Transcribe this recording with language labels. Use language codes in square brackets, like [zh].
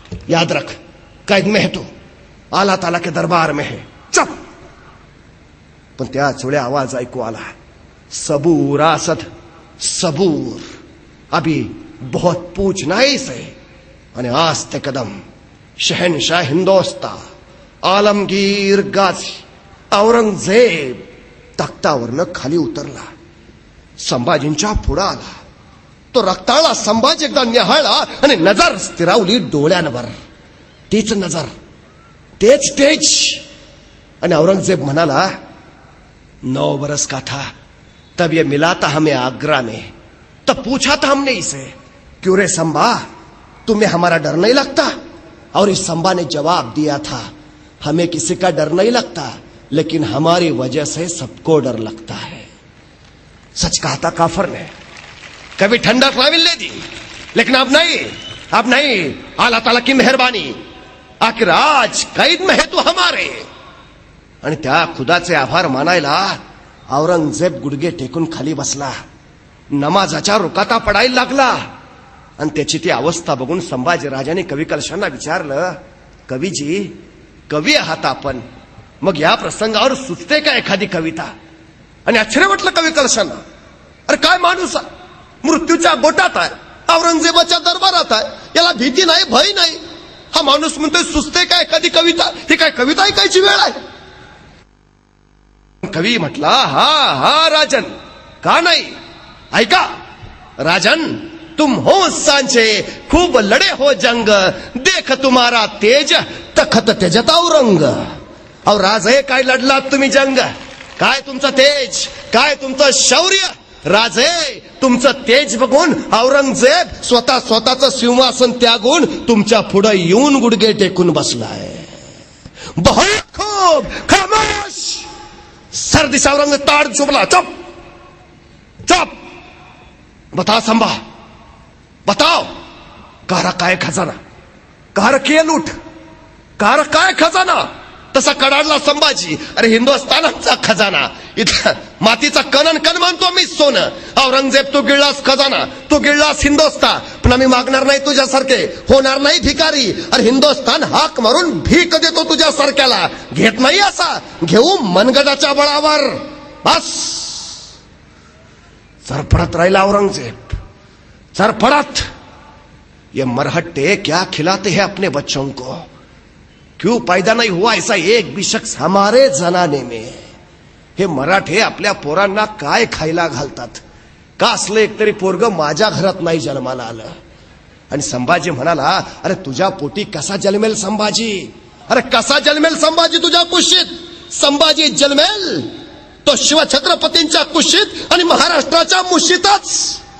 [hi] याद रख, कैद में है तू, आला ताला के दरबार में है, चुप. [mr] पण त्याच वेळी आवाज ऐकू आला, [hi] सबूर आसद, सबूर, अभी बहुत पूछना है इसे. [mr] आणि आज ते कदम शहनशाह हिंदोस्ता, आलमगीर गाझी, औरंगजेब तख्तावरनं खाली उतरला, संभाजींच्या पुढं आला. तो रक्ताळा संभाजी एकदा निहाळला आणि नजर स्थिरावली डोळ्यांवर. तीच नजर, तेच तेज. आणि औरंगजेब म्हणाला, [hi] 9 बरस का था तब ये मिला था हमें आगरा में, तब पूछा था हमने इसे, क्यों रे संभा, तुम्हें हमारा डर नहीं लगता? और इस संभा ने जवाब दिया था, हमें किसी का डर नहीं लगता, लेकिन हमारी वजह से सबको डर लगता है. सच कहा था काफर ने, कभी ठंडक ना मिलने दी, लेकिन अब नहीं, अब नहीं. अल्लाह ताला की मेहरबानी, आखिर आज कैद में है तू हमारे. [mr] आणि त्या खुदाचे आभार मानायला औरंगजेब गुडघे टेकून खाली बसला, नमाजाच्या रुकाता पडायला लागला. आणि त्याची ती अवस्था बघून संभाजी राजाने कवी कलशांना विचारलं, कवीजी, कवी आहात आपण, मग या प्रसंगावर सुचते का एखादी कविता? आणि आश्चर्य वाटलं कवी कलशांना. अरे काय माणूस आहे, मृत्यूच्या गोटात आहे, औरंगजेबाच्या दरबारात आहे, याला भीती नाही, भय नाही. हा माणूस म्हणतोय सुचते का एखादी कविता? ही काय कविता ऐकायची वेळ आहे? कवी म्हटला, हा हा राजन, का नाही, ऐका. [hi] राजन, तुम हो सांचे, खूब लड़े हो जंग, देख तुम्हारा तेज, तखत तेजत औरंग. [mr] और राजे, काय लढलात तुम्ही जंग, काय तुमचं तेज, काय तुमचं शौर्य. राजे, तुमचं तेज बघून औरंगजेब स्वतःचं सिंहासन त्यागून तुमच्या पुढे येऊन गुडघे टेकून बसलाय. [hi] बहुत खूब, खामोश. सर्दी से औरंग ताड़ चुपला, चुप चुप. बता संभा, बताओ, कहा काय खजाना, कहा किए लूट, कहा काय खजाना? [mr] तसा कडाडला संभाजी, अरे हिंदुस्थानाचा खजाना, इथं मातीचा कणन कण म्हणतो मी सोनं. औरंगजेब, तू गिळलास खजाना, तू गिळलास हिंदुस्थान, पण आम्ही मागणार नाही तुझ्यासारखे, होणार नाही भिकारी. अरे हिंदुस्थान हाक मारून भीक देतो तुझ्यासारख्याला, घेत नाही असा, घेऊ मनगडाच्या बळावर. बस. चरफडत राहिला औरंगजेब, चरफडत. [hi] ये मरहट्टे क्या खिलाते हैं अपने बच्चों को, क्यों पैदा नहीं हुआ ऐसा एक भी शख्स हमारे जनाने में. [mr] हे मराठे आपल्या पोरांना काय खायला घालतात, का असलं एकतरी पोरग माझ्या घरात नाही जन्माला आलं. आणि संभाजी म्हणाला, अरे तुझ्या पोटी कसा जन्मेल संभाजी, अरे कसा जन्मेल संभाजी तुझ्या कुशीत. संभाजी जन्मेल तो शिवछत्रपतींच्या कुशीत आणि महाराष्ट्राच्या मुशीतच.